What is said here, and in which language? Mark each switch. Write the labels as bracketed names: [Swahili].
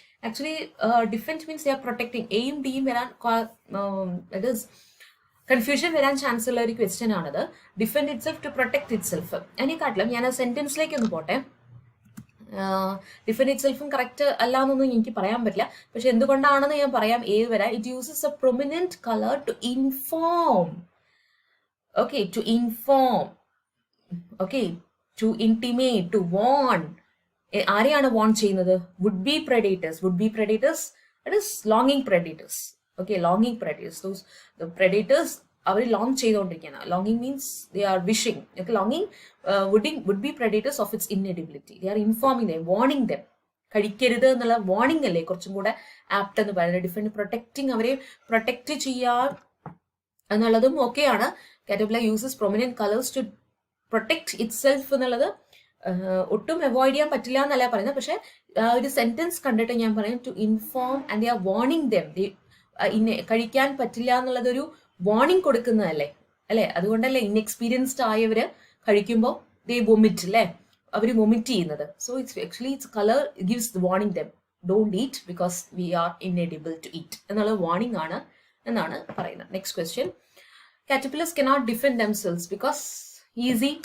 [English] Actually, defend means they are protecting. [Malayalam] Aim Dയും വരാൻ [English] that is [Malayalam] confusion വരാൻ chance ഉള്ള ഒരു ക്വസ്റ്റ്യൻ ആണത്. [English] Defend itself to protect itself. [Malayalam] അതിനെക്കാട്ടിലും ഞാൻ ആ സെന്റൻസിലേക്ക് ഒന്ന് പോട്ടെ. ഡിഫെൻഡ് ഇറ്റ് സെൽഫും കറക്റ്റ് അല്ല എന്നൊന്നും എനിക്ക് പറയാൻ പറ്റില്ല. പക്ഷെ എന്തുകൊണ്ടാണെന്ന് ഞാൻ പറയാം. ഏത് വരാം. [English] It uses A prominent colour to inform. Okay, to inform. Okay, to intimate, to warn. [Malayalam] ആരെയാണ് വാൺ ചെയ്യുന്നത്? [English] Would be predators. Would be predators, that is longing predators. Okay, longing predators. Those the predators [Malayalam] our long ചെയ്തുകൊണ്ടിരിക്കുകയാണ്. [English] ലോങ്ങിങ് means they are wishing. Okay, ലോങ്ങിങ് would be predators of its ഇൻഎഡിബിലിറ്റി. They are informing dum, warning dum. [Malayalam] കഴിക്കരുത് എന്നുള്ള warning അല്ലേ കുറച്ചും കൂടെ apt എന്ന് പറയുന്നത്. Different protecting, അവരെ protect ചെയ്യാൻ എന്നുള്ളതും ഒക്കെയാണ്. [English] caterpillar uses prominent colours to protect itself [Malayalam] എന്നുള്ളത് ഒട്ടും അവോയ്ഡ് ചെയ്യാൻ പറ്റില്ല എന്നല്ല പറയുന്നത്. പക്ഷെ ഒരു സെന്റൻസ് കണ്ടിട്ട് ഞാൻ പറയും [English] To inform and they are warning them. [Malayalam] കഴിക്കാൻ പറ്റില്ല എന്നുള്ളതൊരു വാർണിംഗ് കൊടുക്കുന്നതല്ലേ അല്ലെ? അതുകൊണ്ടല്ലേ ഇൻഎക്സ്പീരിയൻസ്ഡ് ആയവര് കഴിക്കുമ്പോൾ ദേ വൊമിറ്റ് അല്ലേ, അവർ വൊമിറ്റ് ചെയ്യുന്നത്. [English] so it's actually its colour gives warning them don't eat because we are inedible to eat [Malayalam] എന്നുള്ള വാർണിംഗ് ആണ് എന്നാണ് പറയുന്നത്. [English] Next question. Caterpillars cannot defend themselves because easy.